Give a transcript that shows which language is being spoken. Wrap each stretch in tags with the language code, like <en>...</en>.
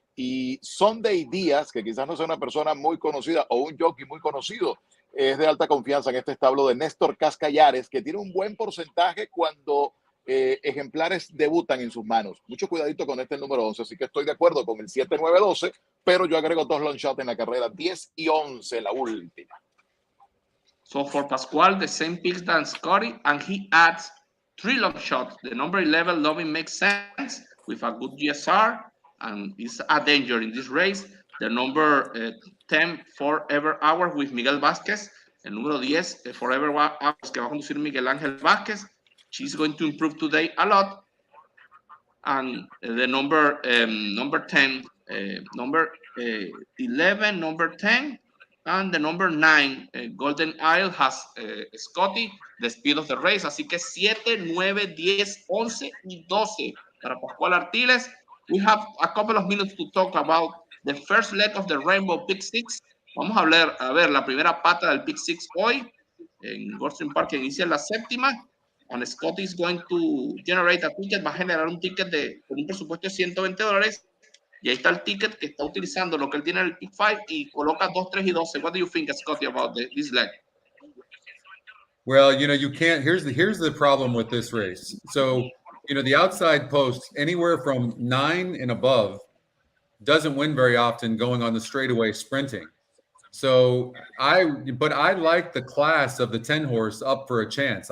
<es>Y Sunday Díaz, que quizás no sea una persona muy conocida o un jockey muy conocido, es de alta confianza en este establo de Néstor Cascallares, que tiene un buen porcentaje cuando ejemplares debutan en sus manos. Mucho cuidadito con este número 11, así que estoy de acuerdo con el 7, 9, 12, pero yo agrego 2 long shots en la carrera, 10 y 11, la última.</es> <en>So for Pascual, the same picks than Scotty, and he adds 3 long shots. The number 11, Loving, makes sense with a good GSR, and is a danger in this race. The number 10, Forever Hours, with Miguel Vázquez.</en> <es>El número 10, Forever Hours, que va a conducir Miguel Ángel Vázquez.</es> <en>She's going to improve today a lot. And the number 10, number 11, number 10, and the number 9, Golden Isle, has Scotty, the speed of the race.</en> <es>Así que 7, 9, 10, 11 y 12 para Pascual Artiles.</es> <en>We have a couple of minutes to talk about the first leg of the Rainbow Pick Six.</en> <es>Vamos a ver la primera pata del Pick Six hoy en Goldstream Park, que inicia la 7ª.</es> <en>And Scotty is going to generate a ticket,</en> <es>va a generar un ticket con un presupuesto de $120. Y ahí está el ticket que está utilizando lo que él tiene en el Pick 5 y coloca 2, 3 y 12.</es> <en>What do you think, Scotty, about this leg? Well, you can't. Here's the problem with this race. So, the outside post, anywhere from 9 and above, doesn't win very often going on the straightaway sprinting. So I like the class of the 10 horse up for a chance.</en>